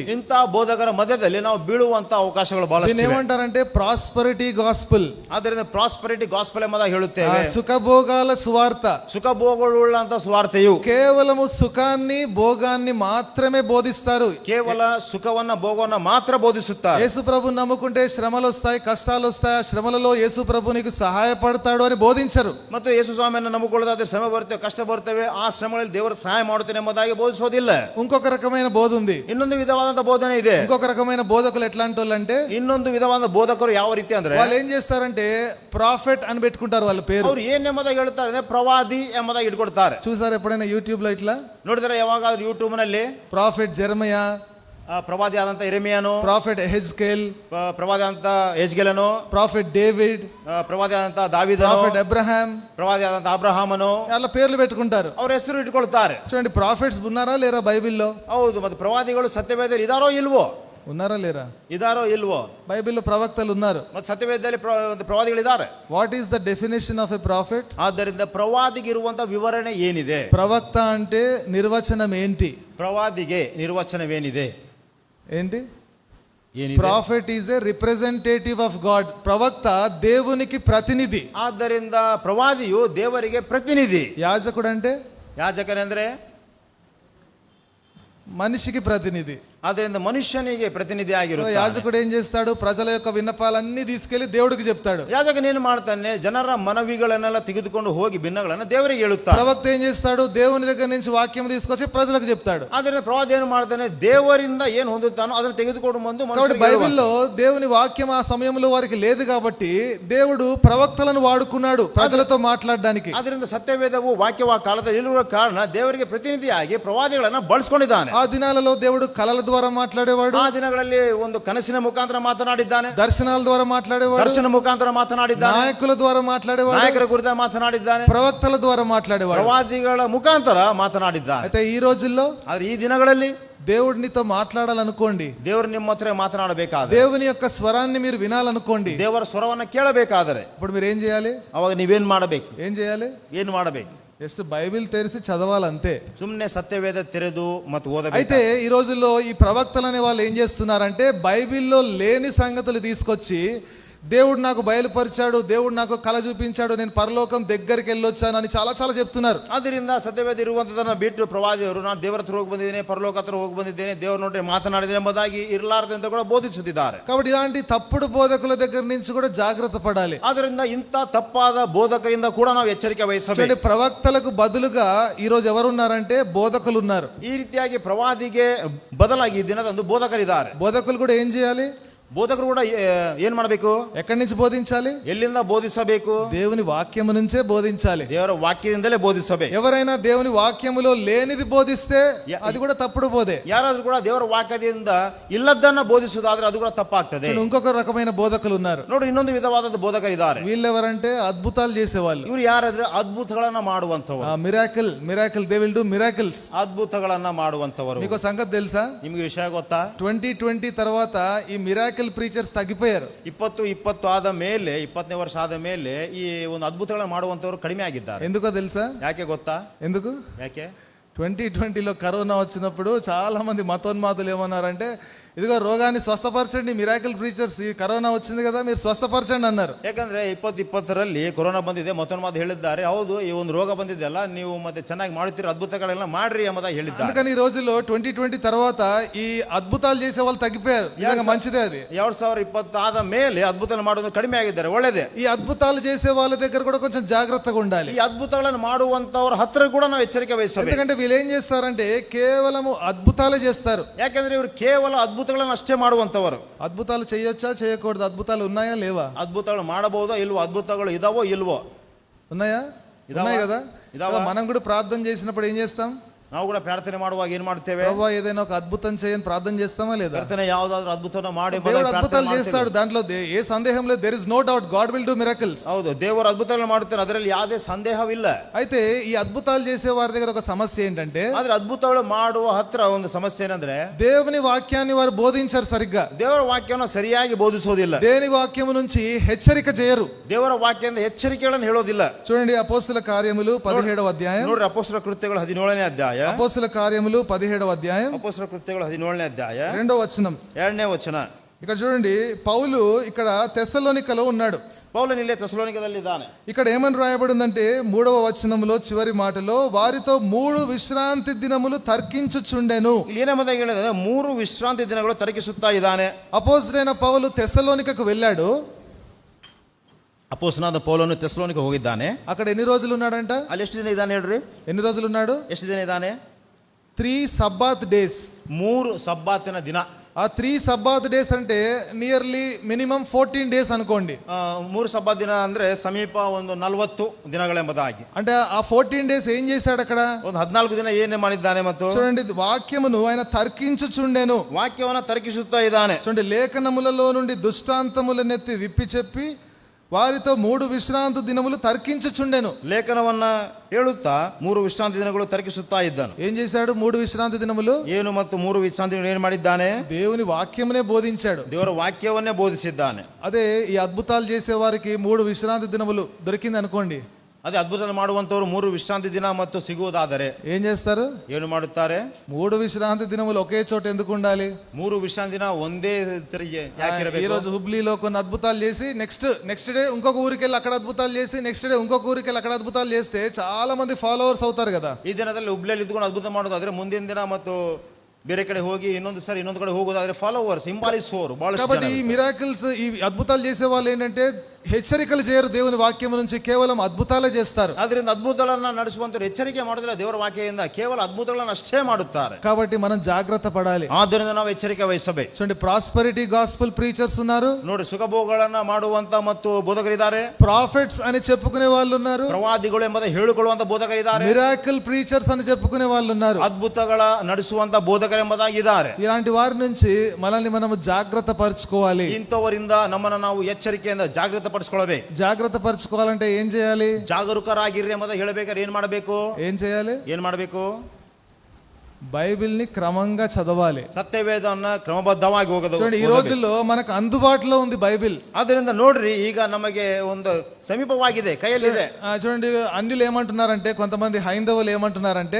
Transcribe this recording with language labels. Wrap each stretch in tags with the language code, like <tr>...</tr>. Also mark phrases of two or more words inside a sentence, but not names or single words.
<kn>ಇಂಥ ಬೋಧಕರ ಮಧ್ಯದಲ್ಲಿ ನಾವು ಬೀಳುವಂತ ಅವಕಾಶಗಳು ಬಹಳ</kn> <te>దీన్ని ఏమంటారంటే</te> <en>prosperity gospel.</en> <kn>ಆದ್ದರಿಂದ</kn> <en>prosperity gospel</en> <kn>ಎಂಬುದಾಗಿ ಹೇಳುತ್ತೇವೆ.</kn> <te>సుఖభోగాల సువార్త,</te> <kn>ಸುಖಭೋಗವುಳ್ಳಂತ ಸುವಾರ್ತೆಯು</kn> <te>కేవలము సుఖాన్ని భోగాన్ని మాత్రమే బోధిస్తారు.</te> <kn>ಕೇವಲ ಸುಖವನ್ನ ಭೋಗವನ್ನ ಮಾತ್ರ ಬೋಧಿಸುತ್ತಾರೆ.</kn> <te>యేసు ప్రభు నమ్ముకుంటే శ్రమలు వస్తాయి, కష్టాలు వస్తాయి, ఆ శ్రమలలో యేసు ప్రభు నీకు సహాయపడతాడు అని బోధించరు.</te> <kn>ಮತ್ತು ಯೇಸು ಸ್ವಾಮಿಯನ್ನು ನಂಬಿಕೊಳ್ಳೋದಾದ್ರೆ ಶ್ರಮೆ ಬರ್ತೇವೆ, ಕಷ್ಟ ಬರ್ತೇವೆ, ಆ ಶ್ರಮಗಳಲ್ಲಿ ದೇವರು ಸಹಾಯ ಮಾಡುತ್ತೇನೆ ಎಂಬುದಾಗಿ ಬೋಧಿಸೋದಿಲ್ಲ.</kn> <te>ఇంకొక రకమైన బోధ ఉంది.</te> <kn>ಇನ್ನೊಂದು ವಿಧವಾದಂತ ಬೋಧನೆ ಇದೆ.</kn> <te>ఇంకొక రకమైన బోధకులు ఎట్లాంటి వాళ్ళు అంటే,</te> <kn>ಇನ್ನೊಂದು ವಿಧವಾದ ಬೋಧಕರು ಯಾವ ರೀತಿ ಅಂದ್ರೆ,</kn> <te>వాళ్ళు ఏం చేస్తారంటే ప్రాఫెట్ అని పెట్టుకుంటారు వాళ్ళ పేరు.</te> <kn>ಅವ್ರು ಏನ್ ಎಂಬುದಾಗಿ ಹೇಳ್ತಾರೆ, ಪ್ರವಾದಿ ಎಂಬುದಾಗಿ ಇಟ್ಕೊಡ್ತಾರೆ.</kn> <te>చూసారు ఎప్పుడైనా యూట్యూబ్ లో ఇట్లా?</te> <kn>ನೋಡಿದ್ರೆ ಯಾವಾಗಾದ್ರೂ ಯೂಟ್ಯೂಬ್ ನಲ್ಲಿ</kn> <te>ప్రాఫెట్ జెరమయా,</te> <kn>ಪ್ರವಾದಿ ಆದಂತ ಇರೆಮಿಯನು,</kn> <te>ప్రాఫెట్ ఎహెజ్కేల్,</te> <kn>ಪ್ರವಾದಿ ಆದಂತ ಯೆಜ್ಕೇಲನು,</kn> <te>ప్రాఫెట్ డేవిడ్,</te> <kn>ಪ್ರವಾದಿ ಆದಂತ ದಾವೀದನು,</kn> <te>ప్రాఫెట్ అబ్రహాం,</te> <kn>ಪ್ರವಾದಿ ಆದಂತ ಅಬ್ರಹಾಮನು,</kn> <te>వాళ్ళ పేర్లు పెట్టుకుంటారు.</te> <kn>ಅವ್ರ ಹೆಸರು ಇಟ್ಕೊಳ್ತಾರೆ.</kn> <te>చూడండి, ప్రాఫిట్స్ ఉన్నారా లేరా బైబిల్లో?</te> <kn>ಹೌದು, ಮತ್ತೆ ಪ್ರವಾದಿಗಳು ಸತ್ಯವೇದ ಇದಾರೋ ಇಲ್ವೋ?</kn> <te>ఉన్నారా లేరా?</te> <kn>ಇದಾರೋ ಇಲ್ವೋ?</kn> <te>బైబిల్లో ప్రవక్తలు ఉన్నారు.</te> <kn>ಮತ್ತೆ ಸತ್ಯವೇದದಲ್ಲಿ ಪ್ರವಾದಿಗಳಿದ್ದಾರೆ.</kn> <en>What is the definition of a prophet?</en> <kn>ಆದ್ದರಿಂದ ಪ್ರವಾದಿಗೆ ಇರುವಂತ ವಿವರಣೆ ಏನಿದೆ?</kn> <te>ప్రవక్త అంటే నిర్వచనం ఏంటి?</te> <kn>ಪ್ರವಾದಿಗೆ ನಿರ್ವಚನವೇನಿದೆ?</kn> <te>ఏంటి?</te> <kn>ಏನಿದೆ?</kn> <en>Prophet is a representative of God.</en> <te>ప్రవక్త దేవునికి ప్రతినిధి.</te> <kn>ಆದ್ದರಿಂದ ಪ್ರವಾದಿಯು ದೇವರಿಗೆ ಪ್ರತಿನಿಧಿ.</kn> <te>యాజకుడు అంటే</te> <kn>ಯಾಜಕನೆಂದ್ರೆ</kn> <te>మనిషికి ప్రతినిధి.</te> <kn>ಆದ್ದರಿಂದ ಮನುಷ್ಯನಿಗೆ ಪ್ರತಿನಿಧಿ ಆಗಿರುತ್ತಾನೆ.</kn> <te>యాజకుడు ఏం చేస్తాడు? ప్రజల యొక్క విన్నపాలన్నీ తీసుకెళ్లి దేవుడికి చెప్తాడు.</te> <kn>ಯಾಜಕನೇನು ಮಾಡ್ತಾನೆ? ಜನರ ಮನವಿಗಳನ್ನೆಲ್ಲ ತೆಗೆದುಕೊಂಡು ಹೋಗಿ ಭಿನ್ನಗಳನ್ನ ದೇವರಿಗೆ ಹೇಳುತ್ತಾನೆ.</kn> <te>ప్రవక్త ఏం చేస్తాడు? దేవుని దగ్గర నుంచి వాక్యం తీసుకొచ్చి ప్రజలకు చెప్తాడు.</te> <kn>ಆದ್ದರಿಂದ ಪ್ರವಾದಿ ಏನು ಮಾಡ್ತಾನೆ? ದೇವರಿಂದ ಏನು ಹೊಂದುತ್ತಾನೋ ಅದನ್ನು ತೆಗೆದುಕೊಂಡು ಬಂದು</kn> <te>కాబట్టి బైబిల్లో దేవుని వాక్యం ఆ సమయంలో వారికి లేదు కాబట్టి దేవుడు ప్రవక్తలను వాడుకున్నాడు ప్రజలతో మాట్లాడడానికి.</te> <kn>ಅದರಿಂದ ಸತ್ಯವೇದವು ವಾಕ್ಯವ ಕಾಲದಲ್ಲಿ ಇರುವ ಕಾರಣ ದೇವರಿಗೆ ಪ್ರತಿನಿಧಿಯಾಗಿ ಪ್ರವಾದಿಗಳನ್ನ ಬಳಸಿಕೊಂಡಿದ್ದಾನೆ.</kn> <te>ఆ దినాలలో దేవుడు కలల ద్వారా మాట్లాడేవాడు.</te> <kn>ಆ ದಿನಗಳಲ್ಲಿ ಒಂದು ಕನಸಿನ ಮುಖಾಂತರ ಮಾತನಾಡಿದ್ದಾನೆ,</kn> <te>దర్శనాల ద్వారా మాట్లాడేవాడు,</te> <kn>ದರ್ಶನ ಮುಖಾಂತರ ಮಾತನಾಡಿದ್ದಾನೆ,</kn> <te>నాయకుల ద్వారా మాట్లాడేవాడు,</te> <kn>ನಾಯಕರ ಕುರಿತ ಮಾತನಾಡಿದ್ದಾನೆ,</kn> <te>ప్రవక్తల ద్వారా మాట్లాడేవాడు,</te> <kn>ಪ್ರವಾದಿಗಳ ಮುಖಾಂತರ ಮಾತನಾಡಿದ್ದಾನೆ.</kn> <te>అయితే ఈ రోజుల్లో</te> <kn>ಆದ್ರೆ ಈ ದಿನಗಳಲ್ಲಿ</kn> <te>దేవుడినితో మాట్లాడాలనుకోండి,</te> <kn>ದೇವರು ನಿಮ್ಮ ಹತ್ರ ಮಾತನಾಡಬೇಕಾದ್ರೆ,</kn> <te>దేవుని యొక్క స్వరాన్ని మీరు వినాలనుకోండి,</te> <kn>ದೇವರ ಸ್ವರವನ್ನ ಕೇಳಬೇಕಾದರೆ</kn> <te>ఇప్పుడు మీరు ఏం చేయాలి?</te> <kn>ಅವಾಗ ನೀವೇನ್ ಮಾಡಬೇಕು?</kn> <te>ఏం చేయాలి?</te> <kn>ಏನ್ ಮಾಡಬೇಕು?</kn> <te>జస్ట్ బైబిల్ తెరిచి చదవాలంతే.</te> <kn>ಸುಮ್ಮನೆ ಸತ್ಯವೇದ ತೆರೆದು ಮತ್ತು ಓದಬೇಕು.</kn> <te>అయితే ఈ రోజుల్లో ఈ ప్రవక్తలు అనే వాళ్ళు ఏం చేస్తున్నారంటే బైబిల్లో లేని సంగతులు తీసుకొచ్చి దేవుడు నాకు బయలుపరిచాడు, దేవుడు నాకు కళ చూపించాడు, నేను పరలోకం దగ్గరికి వెళ్ళొచ్చాను అని చాలా చాలా చెప్తున్నారు.</te> <kn>ಅದರಿಂದ ಸತ್ಯವೇದ ಇರುವಂತದನ್ನ ಬಿಟ್ಟು ಪ್ರವಾದಿಯವರು ನಾನು ದೇವರ ಹತ್ರ ಹೋಗಿ ಬಂದಿದ್ದೇನೆ, ಪರಲೋಕ ಹತ್ರ ಹೋಗಿ ಬಂದಿದ್ದೇನೆ, ದೇವರ ನೋಡಿ ಮಾತನಾಡಿದ್ದೇನೆ ಎಂಬುದಾಗಿ ಇರಲಾರದು ಅಂತ ಕೂಡ ಬೋಧಿಸುತ್ತಿದ್ದಾರೆ.</kn> <te>కాబట్టి ఇలాంటి తప్పుడు బోధకుల దగ్గర నుంచి కూడా జాగ్రత్త పడాలి.</te> <kn>ಆದ್ರಿಂದ ಇಂಥ ತಪ್ಪಾದ ಬೋಧಕರಿಂದ ಕೂಡ ನಾವು ಎಚ್ಚರಿಕೆ ವಹಿಸಬೇಕು.</kn> <te>ప్రవక్తలకు బదులుగా ఈ రోజు ఎవరున్నారంటే బోధకులు ఉన్నారు.</te> <kn>ಈ ರೀತಿಯಾಗಿ ಪ್ರವಾದಿಗೆ ಬದಲಾಗಿ ಈ ದಿನದಂದು ಬೋಧಕರಿದ್ದಾರೆ.</kn> <te>బోధకులు కూడా ఏం చేయాలి?</te> <kn>ಬೋಧಕರು ಕೂಡ ಏನ್ ಮಾಡಬೇಕು?</kn> <te>ఎక్కడి నుంచి బోధించాలి?</te> <kn>ಎಲ್ಲಿಂದ ಬೋಧಿಸಬೇಕು?</kn> <te>దేవుని వాక్యము నుంచే బోధించాలి.</te> <kn>ದೇವರ ವಾಕ್ಯದಿಂದಲೇ ಬೋಧಿಸಬೇಕು.</kn> <te>ఎవరైనా దేవుని వాక్యములో లేనిది బోధిస్తే అది కూడా తప్పుడు బోధే.</te> <kn>ಯಾರಾದ್ರೂ ಕೂಡ ದೇವರ ವಾಕ್ಯದಿಂದ ಇಲ್ಲದನ್ನ ಬೋಧಿಸುವುದಾದ್ರೆ ಅದು ಕೂಡ ತಪ್ಪಾಗ್ತದೆ.</kn> <te>ఇంకొక రకమైన బోధకులు ఉన్నారు.</te> <kn>ನೋಡಿ, ಇನ್ನೊಂದು ವಿಧವಾದ ಬೋಧಕರಿದ್ದಾರೆ.</kn> <te>వీళ్ళెవరంటే అద్భుతాలు చేసేవాళ్ళు.</te> <kn>ಇವರು ಯಾರಾದ್ರೆ ಅದ್ಭುತಗಳನ್ನ ಮಾಡುವಂತವರು.</kn> <en>Miracle they will do miracles.</en> <kn>ಅದ್ಭುತಗಳನ್ನ ಮಾಡುವಂತವರು.</kn> <te>మీకు సంగతి తెలుసా?</te> <kn>ನಿಮಗೆ ವಿಷಯ ಗೊತ್ತಾ?</kn> <te>2020 తర్వాత ఈ</te> <en>miracle preachers</en> <te>తగ్గిపోయారు.</te> <kn>20 ಆದ ಮೇಲೆ, 20ನೇ ವರ್ಷ ಆದ ಮೇಲೆ ಈ ಒಂದು ಅದ್ಭುತಗಳನ್ನ ಮಾಡುವಂತವರು ಕಡಿಮೆ ಆಗಿದ್ದಾರೆ.</kn> <te>ఎందుకో తెలుసా?</te> <kn>ಯಾಕೆ ಗೊತ್ತಾ?</kn> <te>ఎందుకు?</te> <kn>ಯಾಕೆ?</kn> <te>2020లో కరోనా వచ్చినప్పుడు చాలా మంది మతోన్మాదులు ఏమన్నారంటే ఇదిగో రోగాన్ని స్వస్థపరచండి,</te> <en>miracle preachers,</en> <te>ఈ కరోనా వచ్చింది కదా మీరు స్వస్థపరచండి అన్నారు.</te> <kn>ಯಾಕಂದ್ರೆ 2020ರಲ್ಲಿ ಕೊರೋನಾ ಬಂದಿದೆ, ಮತ್ತೊಂದು ಮಾತು ಹೇಳಿದ್ದಾರೆ. ಹೌದು, ಈ ಒಂದು ರೋಗ ಬಂದಿದೆಯಲ್ಲ, ನೀವು ಮತ್ತೆ ಚೆನ್ನಾಗಿ ಮಾಡುತ್ತೀರಿ, ಅದ್ಭುತಗಳೆಲ್ಲ ಮಾಡ್ರಿ ಎಂಬುದಾಗಿ ಹೇಳಿದ್ದಾರೆ.</kn> <te>అందుకని ఈ రోజుల్లో 2020 తర్వాత ఈ అద్భుతాలు చేసే వాళ్ళు తగ్గిపోయారు. నిజంగా మంచిదే అది.</te> <kn>2020 ಆದ ಮೇಲೆ ಅದ್ಭುತ ಮಾಡೋದು ಕಡಿಮೆ ಆಗಿದ್ದಾರೆ, ಒಳ್ಳೇದೇ.</kn> <te>ఈ అద్భుతాలు చేసే వాళ్ళ దగ్గర కూడా కొంచెం జాగ్రత్తగా ఉండాలి.</te> <kn>ಈ ಅದ್ಭುತಗಳನ್ನು ಮಾಡುವಂತವರ ಹತ್ರ ಕೂಡ ನಾವು ಎಚ್ಚರಿಕೆ ವಹಿಸಬೇಕು.</kn> <te>ఎందుకంటే వీళ్ళు ఏం చేస్తారంటే కేవలము అద్భుతాలే చేస్తారు.</te> <kn>ಯಾಕಂದ್ರೆ ಇವರು ಕೇವಲ ಅದ್ಭುತಗಳನ್ನು ಅಷ್ಟೇ ಮಾಡುವಂತವರು.</kn> <te>అద్భుతాలు చేయొచ్చా చేయకూడదు? అద్భుతాలు ఉన్నాయా లేవా?</te> <kn>ಅದ್ಭುತಗಳು ಮಾಡಬಹುದೋ ಇಲ್ವೋ? ಅದ್ಭುತಗಳು ಇದಾವೋ ಇಲ್ವೋ?</kn> <te>ఉన్నాయా? ఉన్నాయి కదా. మనం కూడా ప్రార్థన చేసినప్పుడు ఏం చేస్తాం?</te> <kn>ನಾವು ಕೂಡ ಪ್ರಾರ್ಥನೆ ಮಾಡುವಾಗ ಏನ್ ಮಾಡ್ತೇವೆ?</kn> <te>ప్రభువా ఏదైనా ఒక అద్భుతం చేయని ప్రార్థన చేస్తామా లేదా?</te> <kn>ಪ್ರಾರ್ಥನೆ ಯಾವುದಾದ್ರೂ ಅದ್ಭುತನ ಮಾಡಿ</kn> <te>దేవుడు అద్భుతాలు చేస్తాడు, దాంట్లో ఏ సందేహం లేదు.</te> <en>There is no doubt, God will do miracles.</en> <kn>ಹೌದು, ದೇವರು ಅದ್ಭುತಗಳನ್ನು ಮಾಡುತ್ತಾರೆ, ಅದರಲ್ಲಿ ಯಾವುದೇ ಸಂದೇಹವಿಲ್ಲ.</kn> <te>అయితే ఈ అద్భుతాలు చేసే వారి దగ్గర ఒక సమస్య ఏంటంటే,</te> <kn>ಆದ್ರೆ ಅದ್ಭುತಗಳು ಮಾಡುವ ಹತ್ರ ಒಂದು ಸಮಸ್ಯೆ ಏನಂದ್ರೆ,</kn> <te>దేవుని వాక్యాన్ని వారు బోధించారు సరిగ్గా.</te> <kn>ದೇವರ ವಾಕ್ಯವನ್ನು ಸರಿಯಾಗಿ ಬೋಧಿಸುವುದಿಲ್ಲ.</kn> <te>దేని వాక్యము నుంచి హెచ్చరిక చేయరు.</te> <kn>ದೇವರ ವಾಕ್ಯದಿಂದ ಎಚ್ಚರಿಕೆಗಳನ್ನು ಹೇಳೋದಿಲ್ಲ.</kn> <te>చూడండి అపోస్తల కార్యములు 17వ అధ్యాయం.</te> <kn>ನೋಡ್ರಿ, ಅಪೊಸ್ತಲ ಕೃತ್ಯಗಳು 17ನೇ ಅಧ್ಯಾಯ.</kn> <te>అపోస్తల కార్యములు 17వ అధ్యాయం</te> <kn>ಅಪೊಸ್ತಲ ಕೃತ್ಯಗಳು 17ನೇ ಅಧ್ಯಾಯ</kn> <te>2వ వచనం.</te> <kn>2ನೇ ವಚನ.</kn> <te>ఇక్కడ చూడండి, పౌలు ఇక్కడ తెస్సలోనికలో ఉన్నాడు.</te> <kn>ಪೌಲನು ಇಲ್ಲೇ ಥೆಸಲೋನಿಕದಲ್ಲಿ ಇದ್ದಾನೆ.</kn> <te>ఇక్కడ ఏమని రాయబడిందంటే 3వ వచనంలో చివరి మాటలో, వారితో 3 విశ్రాంతి దినములు తర్కించుచుండెను.</te> <kn>ಇಲ್ಲಿ ಏನೆಂಬುದಾಗಿ ಹೇಳಿದ್ರೆ 3 ವಿಶ್ರಾಂತಿ ದಿನಗಳು ತರ್ಕಿಸುತ್ತಾ ಇದ್ದಾನೆ.</kn> <te>అపోస్తలుడైన పౌలు తెస్సలోనికకు వెళ్ళాడు.</te> <kn>ಅಪೊಸ್ತಲನಾದ ಪೌಲನು ಥೆಸಲೋನಿಕ ಹೋಗಿದ್ದಾನೆ.</kn> <te>అక్కడ ఎన్ని రోజులు ఉన్నాడంట?</te> <kn>ಅಲ್ಲಿ ಎಷ್ಟು ದಿನ ಇದ್ದಾನೆ ಹೇಳ್ರಿ?</kn> <te>ఎన్ని రోజులు ఉన్నాడు?</te> <kn>ಎಷ್ಟು ದಿನ ಇದ್ದಾನೆ?</kn> <en>3 Sabbath days.</en> <kn>3 ಸಬ್ಬಾತಿನ ದಿನ.</kn> <en>ఆ 3 Sabbath days అంటే nearly minimum 14 days అనుకోండి.</en> <kn>3 ಸಬ್ಬಾತ್ ದಿನ ಅಂದ್ರೆ ಸಮೀಪ ಒಂದು 40 ದಿನಗಳೆಂಬುದಾಗಿ.</kn> <te>అంటే ఆ 14 డేస్ ఏం చేశాడు అక్కడ?</te> <kn>ಒಂದು 14 ದಿನ ಏನೇ ಮಾಡಿದ್ದಾನೆ? ಮತ್ತು</kn> <te>చూడండి, వాక్యమును ఆయన తర్కించుచుండెను.</te> <kn>ವಾಕ್ಯವನ್ನು ತರ್ಕಿಸುತ್ತಾ ಇದ್ದಾನೆ.</kn> <te>చూడండి, లేఖనములలో నుండి దుష్టాంతములనెత్తి విప్పి చెప్పి వారితో 3 విశ్రాంతి దినములు తర్కించుచుండెను.</te> <kn>ಲೇಖನವನ್ನ ಹೇಳುತ್ತಾ 3 ವಿಶ್ರಾಂತಿ ದಿನಗಳು ತರ್ಕಿಸುತ್ತಾ ಇದ್ದಾನೆ.</kn> <te>ఏం చేశాడు? 3 విశ్రాంతి దినములు</te> <kn>ಏನು ಮತ್ತು 3 ವಿಶ್ರಾಂತಿ ದಿನಗಳು ಏನು ಮಾಡಿದ್ದಾನೆ?</kn> <te>దేవుని వాక్యమునే బోధించాడు.</te> <kn>ದೇವರ ವಾಕ್ಯವನ್ನೇ ಬೋಧಿಸಿದ್ದಾನೆ.</kn> <te>అదే ఈ అద్భుతాలు చేసే వారికి 3 విశ్రాంతి దినములు దొరికింది అనుకోండి.</te> <kn>ಅದೇ ಅದ್ಭುತ ಮಾಡುವಂತವರು 3 ವಿಶ್ರಾಂತಿ ದಿನ ಮತ್ತು ಸಿಗುವುದಾದರೆ</kn> <te>ఏం చేస్తారు?</te> <kn>ಏನು ಮಾಡುತ್ತಾರೆ?</kn> <te>3 విశ్రాంతి దినములు ఒకే చోట ఎందుకు ఉండాలి?</te> <kn>3 ವಿಶ್ರಾಂತಿ ದಿನ ಒಂದೇ ಸರಿಗೆ ಯಾಕೆ</kn> <te>ఈ</te> <kn>ಇರಬೇಕು?</kn> <te>రోజు హుబ్లీలో కొన్ని అద్భుతాలు చేసి</te> <en>next day</en> <te>ఇంకొక ఊరికి వెళ్ళి అక్కడ అద్భుతాలు చేసి</te> <en>next day</en> <te>ఇంకొక ఊరికి వెళ్ళి అక్కడ అద్భుతాలు చేస్తే చాలా మంది ఫాలోవర్స్ అవుతారు కదా.</te> <kn>ಈ ದಿನದಲ್ಲಿ ಹುಬ್ಳಿಯಲ್ಲಿ ಇದ್ಕೊಂಡು ಅದ್ಭುತ ಮಾಡೋದಾದ್ರೆ ಮುಂದಿನ ದಿನ ಮತ್ತು ಬೇರೆ ಕಡೆ ಹೋಗಿ ಇನ್ನೊಂದು ಕಡೆ ಹೋಗೋದಾದ್ರೆ ಫಾಲೋವರ್ಸ್ ಹಿಂಬಾಲಿಸುವವರು ಬಹಳ.</kn> <te>కాబట్టి ఈ మిరాకిల్స్, ఈ అద్భుతాలు చేసే వాళ్ళు ఏంటంటే హెచ్చరికలు చేయరు, దేవుని వాక్యం నుంచి కేవలం అద్భుతాలే చేస్తారు.</te> <kn>ಅದರಿಂದ ಅದ್ಭುತಗಳನ್ನ ನಡೆಸುವಂತರು ಎಚ್ಚರಿಕೆ ಮಾಡೋದಿಲ್ಲ, ದೇವರ ವಾಕ್ಯದಿಂದ ಕೇವಲ ಅದ್ಭುತಗಳನ್ನ ಅಷ್ಟೇ ಮಾಡುತ್ತಾರೆ.</kn> <te>కాబట్టి మనం జాగ్రత్త పడాలి.</te> <kn>ಆದ್ದರಿಂದ ನಾವು ಎಚ್ಚರಿಕೆ ವಹಿಸಬೇಕು.</kn> <te>చూడండి,</te> <en>prosperity gospel preachers</en> <te>ఉన్నారు.</te> <kn>ನೋಡಿ, ಸುಖಭೋಗಗಳನ್ನ ಮಾಡುವಂತ ಮತ್ತು ಬೋಧಕರಿದ್ದಾರೆ.</kn> <te>ప్రాఫిట్స్ అని చెప్పుకునే వాళ్ళు ఉన్నారు.</te> <kn>ಪ್ರವಾದಿಗಳು ಎಂಬುದಾಗಿ ಹೇಳಿಕೊಳ್ಳುವಂತ ಬೋಧಕರಿದ್ದಾರೆ.</kn> <en>miracle preachers</en> <te>అని చెప్పుకునే వాళ్ళు ఉన్నారు.</te> <kn>ಅದ್ಭುತಗಳ ನಡೆಸುವಂತ ಬೋಧಕರು ಎಂಬುದಾಗಿ ಇದ್ದಾರೆ.</kn> <te>ఇలాంటి వారి నుంచి మనల్ని మనము జాగ్రత్త పరచుకోవాలి.</te> <kn>ಇಂಥವರಿಂದ ನಮ್ಮನ್ನು ನಾವು ಎಚ್ಚರಿಕೆಯಿಂದ ಜಾಗೃತ ಪಡಿಸ್ಕೊಳ್ಬೇಕು.</kn> <te>జాగ్రత్త పరచుకోవాలంటే ఏం చేయాలి?</te> <kn>ಜಾಗರೂಕರಾಗಿರ್ರಿ ಎಂಬುದಾಗಿ ಹೇಳಬೇಕಾದ್ರೆ ಏನ್ ಮಾಡಬೇಕು?</kn> <te>బైబిల్ని క్రమంగా చదవాలి.</te> <kn>ಸತ್ಯವೇದವನ್ನ ಕ್ರಮಬದ್ಧವಾಗಿ ಹೋಗೋದು.</kn> <te>చూడండి, ఈ రోజుల్లో మనకు అందుబాటులో ఉంది బైబిల్.</te> <kn>ಅದರಿಂದ ನೋಡ್ರಿ, ಈಗ ನಮಗೆ ಒಂದು ಸಮೀಪವಾಗಿದೆ, ಕೈಯಲ್ಲಿದೆ.</kn> <te>చూడండి, అన్యులు ఏమంటున్నారంటే, కొంతమంది హైందవులు ఏమంటున్నారంటే,</te>